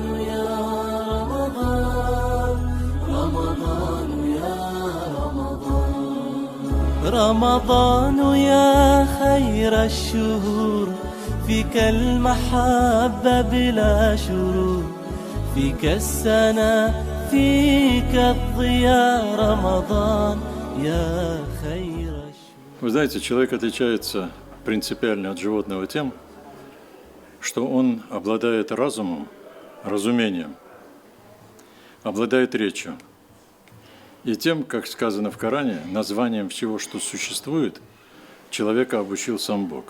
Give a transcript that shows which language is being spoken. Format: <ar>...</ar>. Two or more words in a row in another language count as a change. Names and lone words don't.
<ar>يا رمضان رمضان يا رمضان رمضان يا خير الشهور فيك المحبة بلا شرور فيك السنة فيك الضياء رمضان يا خير الشهور.</ar> <ru>Вы знаете, человек отличается принципиально от животного тем, что он обладает разумом, разумением, обладает речью. И тем, как сказано в Коране, названием всего, что существует, человека обучил сам Бог.</ru>